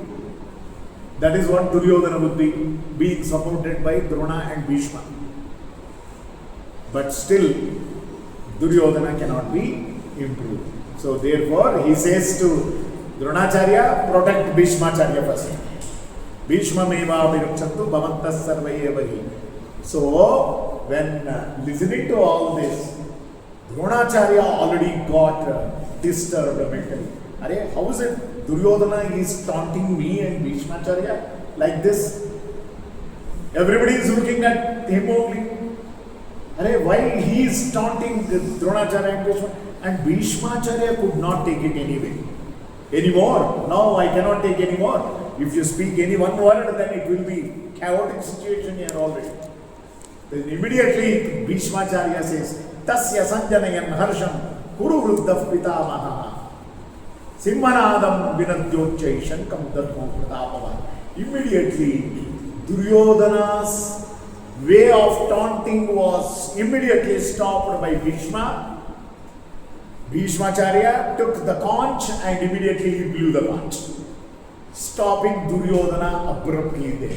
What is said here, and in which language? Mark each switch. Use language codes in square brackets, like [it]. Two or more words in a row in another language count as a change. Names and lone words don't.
[en] That is what Duryodhana would be, being supported by Drona and Bhishma. But still, Duryodhana cannot be improved. So therefore, he says to Dronacharya, protect Bhishmacharya first. [sa] Bhishma meva virukchantu bhavantas sarvayevahi. [en] So, when listening to all this, Dronacharya already got disturbed mentally. Are, how is it Duryodhana is taunting me and Bhishmacharya like this? Everybody is looking at him only. Are, why he is taunting Dronacharya and Bhishma? And Bhishmacharya could not take it anymore. Now I cannot take anymore. If you speak any one word, then it will be chaotic situation here already. Then immediately Bhishmacharya says, [sa] Tasya sanjanayan harsham kuru vruddha pitamaha simhanadam vinadyochai shankam dharmo pratapava. [en] Immediately Duryodhana's way of taunting was immediately stopped by Bhishma. Bhishmacharya took the conch and immediately he blew the conch, stopping Duryodhana abruptly there.